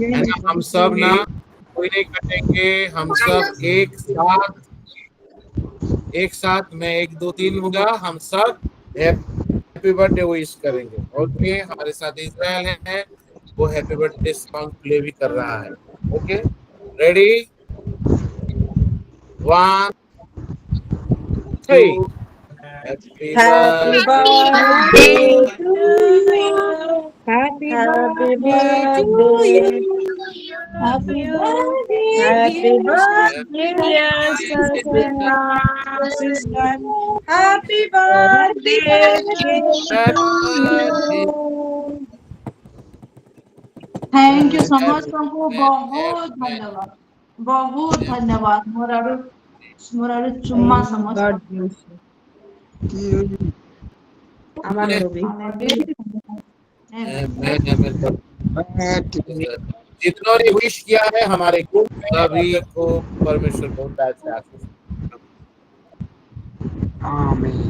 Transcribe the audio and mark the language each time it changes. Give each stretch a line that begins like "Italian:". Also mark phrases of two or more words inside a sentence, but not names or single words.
Hindi: है ना, हम सब ना कोई नहीं कटेंगे, हम सब एक साथ मैं 1 2 3 होगा, हम सब
English: happy birthday wish
Hindi: करेंगे। ओके, हमारे साथ इज़राइल है, वो
English: happy birthday song play
Hindi: भी कर रहा है।
English: OK, ready 1 2 happy birthday to you, happy birthday to you, happy birthday dear sister, happy birthday to you. thank you
Odia: ସମସ୍ତଙ୍କୁ ବହୁତ ଧନ୍ୟବାଦ, ବହୁତ ଧନ୍ୟବାଦ। ମୋର ଆଡୁ ଚୁମ୍ମା ସମସ୍ତଙ୍କୁ।
Hindi: जितनों ने विश किया है हमारे को सभी को परमेश्वर बहुत अच्छा आशीष। आमीन।